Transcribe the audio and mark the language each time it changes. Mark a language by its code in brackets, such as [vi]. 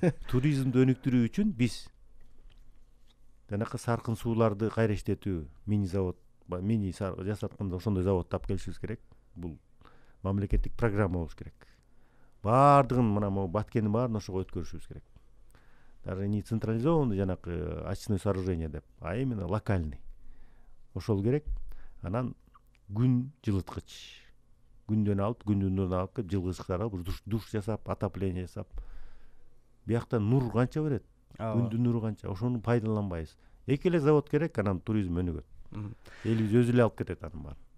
[ky] Туризмди өнүктүрүү үчүн биз жанакы саркын сууларды кайра иштетүү, мини жасатканда ошондой заводду алып келишибиз керек. Бул мамлекеттик программа болуш керек. Баардыгын мына могу Баткендин баарын ошого өткөрүшүбүз керек. [ru] Даже не централизованный [ky] жанакы [ru] очистное сооружение [ky] деп, [ru] а именно локальный. [ky] Ошол керек. Анан күн жылыткыч. Күндөн алып келип жылгычтар алып душ жасап, отопление жасап. Бияктан нур канча берет? Күндүн нуру канча? Ошону пайдаланбайбыз. Эки эле завод керек, анан туризм өнүгөт. Элибиз өзү эле алып кетет анын баарын.